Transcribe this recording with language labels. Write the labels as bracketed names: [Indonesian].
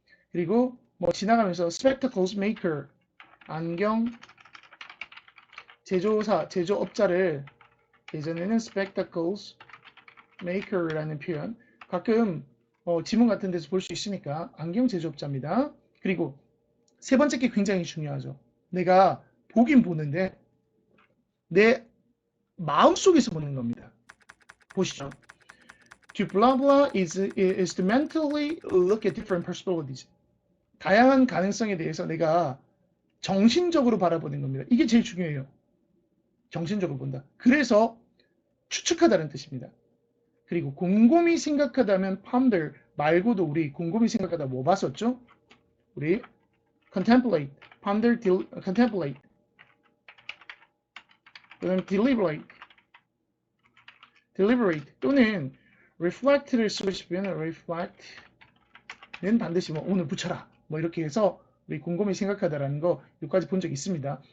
[Korean] 그리고 뭐 지나가면서 spectacles maker 안경 제조사, 제조업자를 예전에는 spectacles maker라는 표현 가끔 지문 같은 데서 볼 수 있으니까 안경 제조업자입니다. 그리고 세 번째 게 굉장히 중요하죠. 내가 보긴 보는데 내 마음속에서 보는 겁니다. 보시죠. [English] To blah blah is to mentally look at different possibilities. [Korean] 다양한 가능성에 대해서 내가 정신적으로 바라보는 겁니다. 이게 제일 중요해요. 정신적으로 본다. 그래서 추측하다는 뜻입니다. 그리고 곰곰이 생각하다면 ponder 말고도 우리 곰곰이 생각하다 뭐 봤었죠? 우리 contemplate, ponder, contemplate, 그다음 deliberate 또는 reflect를 쓰고 싶으면 reflect는 반드시 뭐 오늘 붙여라 뭐 이렇게 해서 우리 곰곰이 생각하다라는 거 여기까지 본 적 있습니다.